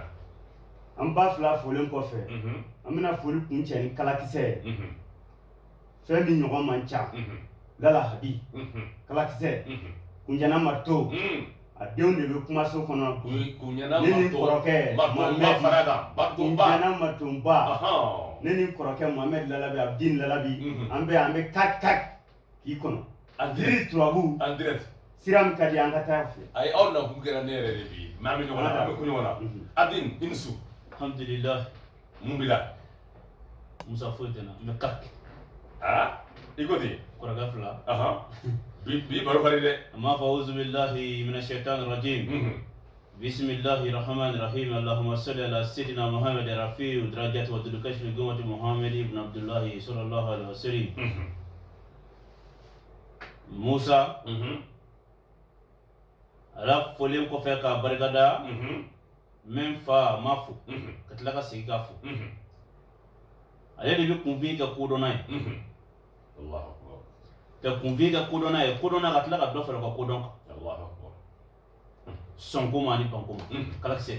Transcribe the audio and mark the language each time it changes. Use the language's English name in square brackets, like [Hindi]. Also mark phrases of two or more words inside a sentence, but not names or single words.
[Bambara] an ba fila folen kɔfɛ an bɛna foli kuncɛ ni kalakisɛ ye fɛn min ɲɔgɔn man ca Lala Habi kalakisɛ Kunjana Marto a denw de bɛ kumaso kɔnɔ ne ni kɔrɔkɛ Kunjana Martonba ne ni kɔrɔkɛ Mohamed Lalabi Abdin Lalabi an bɛ 4-4 k'i kɔnɔ Diri turabu sira min ka di an ka taa fɛ ayi aw na kun kɛra ne yɛrɛ de bi mais an bɛ ɲɔgɔn na an bɛ kun ɲɔgɔn na Abdin i ni su alhamdulillah mun b'i la Musa foyi tɛ n na n bɛ kaki i ko ten kɔrɔkɛ fila bi baro fari dɛ an b'a fɔ [Arabic] أعوذ بالله من الشيطان الرجيم بسم الله الرحمن الرحيم اللهم صل على سيدنا محمد رافع درجات ودود كشف غمة محمد بن عبد الله صلى الله عليه وسلم [Bambara] Musa ala folen kɔfɛ ka barikada min fa ma fo ka tila ka segin k'a fo ale de bɛ kunfin kɛ kodɔnna ye ka kunfin kɛ kodɔnna ye kodɔnna ka tila ka dɔ fara ka kodɔn kan sɔnko ma ani banko ma kalakisɛ